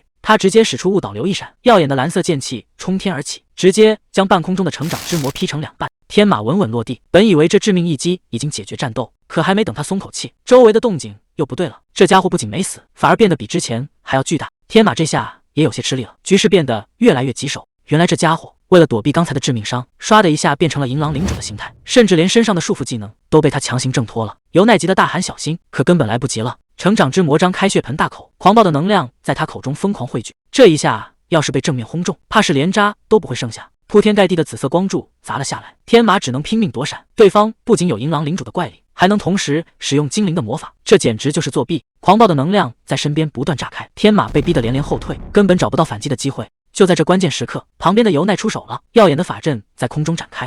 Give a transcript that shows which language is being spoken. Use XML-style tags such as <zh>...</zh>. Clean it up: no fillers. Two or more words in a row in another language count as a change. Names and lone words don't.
<zh>他直接使出誤導流一閃，耀眼的藍色劍氣衝天而起，直接將半空中的成長之魔劈成2半。天馬穩穩落地。本以為這致命一擊已經解決戰鬥，可還沒等他鬆口氣，周圍的動靜又不對了。這家伙不僅沒死，反而變得比之前還要巨大。天馬這下也有些吃力了，局勢變得越來越棘手。原來這家伙為了躲避剛才的致命傷，唰的一下变成了銀狼領主的形態，甚至連身上的束缚技能都被他強行掙脫了。由奈急得大喊小心，可根本来不及了。成长之魔張開血盆大口，狂暴的能量在他口中瘋狂匯聚。這一下要是被正面轟中，怕是連渣都不會剩下。鋪天蓋地的紫色光柱砸了下來，天馬只能拼命躲閃。對方不僅有銀狼領主的怪力，還能同時使用精靈的魔法，這簡直就是作弊。狂暴的能量在身邊不斷炸開，天馬被逼得連連後退，根本找不到反擊的機會。就在這關鍵時刻，旁邊的由奈出手了，耀眼的法陣在空中展開。</zh>